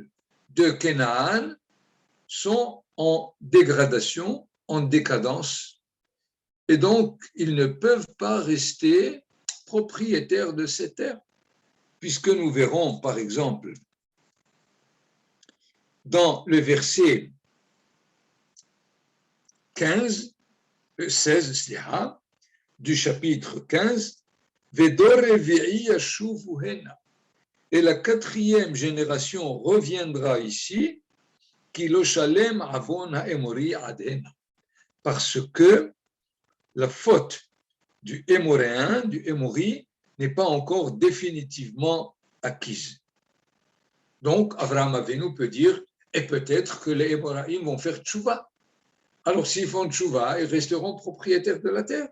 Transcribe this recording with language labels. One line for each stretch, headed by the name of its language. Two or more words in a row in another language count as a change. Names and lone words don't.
French: de Canaan sont en dégradation, en décadence, et donc ils ne peuvent pas rester propriétaires de ces terres, puisque nous verrons, par exemple, dans le verset 16 du chapitre 15,
Hebrew: ודור רביעי ישובו הנה.
French: Et la quatrième génération reviendra ici,
Hebrew: כי לא שלם עון האמרי עד הנה.
French: Parce que la faute du Hémoréen, du Hémori, n'est pas encore définitivement acquise. Donc, Avraham Avinu peut dire, et peut-être que les Hémoraïm vont faire tchouva. Alors, s'ils font tchouva, ils resteront propriétaires de la terre.